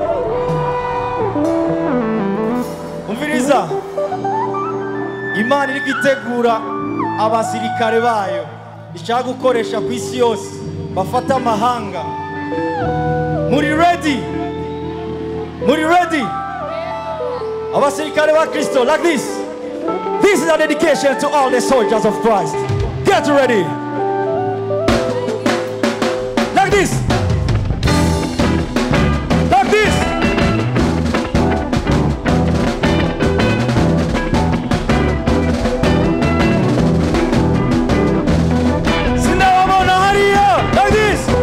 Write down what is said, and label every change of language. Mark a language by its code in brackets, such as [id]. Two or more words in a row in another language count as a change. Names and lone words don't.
[rn] umviriza Imana iri kwitegura abasirikare bayo ishaka gukoresha ku isi yose bafata amahanga. Muri ready abasirikare ba Kristo. [en] Like this is a dedication to all the soldiers of Christ. Get ready. This. Like this. Like this.